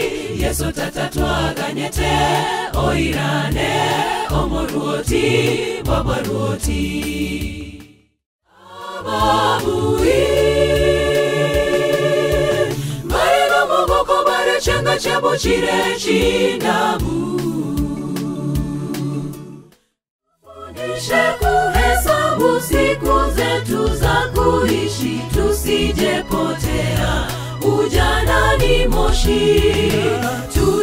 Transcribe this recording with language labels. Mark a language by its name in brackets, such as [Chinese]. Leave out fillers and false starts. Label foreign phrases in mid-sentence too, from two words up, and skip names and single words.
[Gusii] Yesu tata twaganyete oirane omorwoti wabarwoti. Ababui bare no mogoko bare chenga chabo chire chindabu, [Swahili] fundishe kuhesabu siku zetu za kuishi, tusije potea ujana ni moshi.